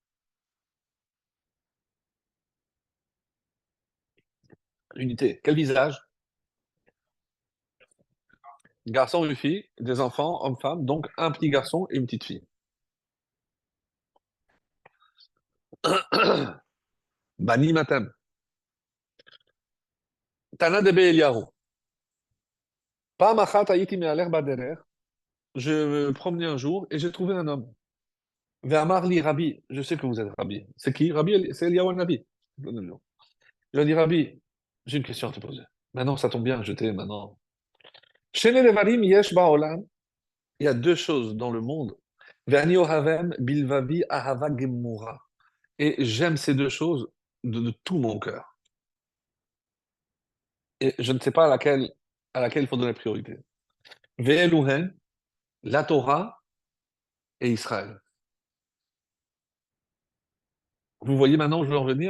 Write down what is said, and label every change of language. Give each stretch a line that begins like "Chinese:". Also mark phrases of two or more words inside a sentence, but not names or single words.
French: L'unité. Quel visage? Garçon et fille, des enfants, hommes-femmes, donc un petit garçon et une petite fille.
Hebrew: בנים אתם. תנא דבי אליהו. פעם אחת הייתי מהלך בדרך.
French: Je me promenais un jour et j'ai trouvé un homme.
Hebrew: ואמר לי רבי.
French: Je sais que vous êtes Rabbi. C'est qui? Rabbi, c'est Eliyahu Nabi. Je lui ai dit, Rabbi, j'ai une question à te poser. Maintenant, ça tombe bien, je t'ai maintenant.
Hebrew: שני דברים יש בעולם.
French: Il y a deux choses dans le monde.
Hebrew: ואני אוהבם בלבבי אהבה גמורה.
French: Et j'aime ces deux choses de tout mon cœur. Et je ne sais pas à laquelle il faut donner priorité. Ve'eluhen, la Torah et Israël. Vous voyez maintenant où je veux en venir?